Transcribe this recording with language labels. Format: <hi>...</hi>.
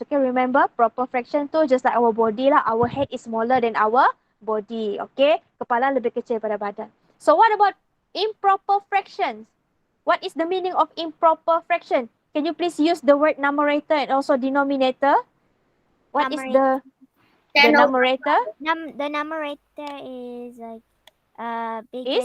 <en>Okay, remember proper fraction tu just like our body lah. Our head is smaller than our body.</en> <ms>Okay, kepala lebih kecil daripada badan.</ms> <en>So what about improper fractions? What is the meaning of improper fraction? Can you please use the word numerator and also denominator? What is the numerator? The numerator is like bigger</en>